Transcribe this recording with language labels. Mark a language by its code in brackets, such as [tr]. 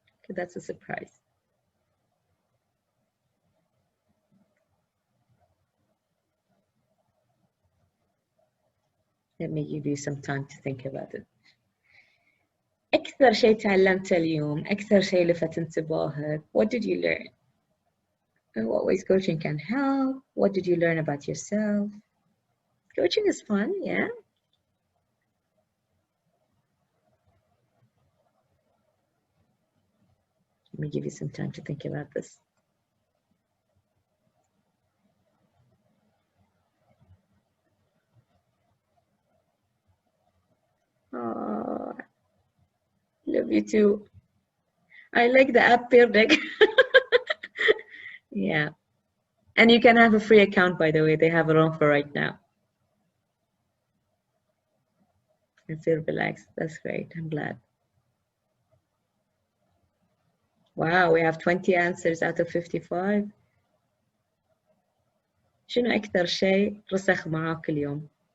[en] Okay, that's a surprise. Let me give you some time to think about it. [ar] أكثر شيء تعلمته اليوم، أكثر شيء لفت انتباهك. [en] What did you learn? In what ways coaching can help? What did you learn about yourself? Coaching is fun, yeah. Let me give you some time to think about this. Oh, love you too. I like the app Peer Deck. Yeah. And you can have a free account, by the way. They have it on for right now. I feel relaxed. That's great. I'm glad. Wow, we have 20 answers out of 55. [ar] شنو أكثر شيء رسخ معاك اليوم؟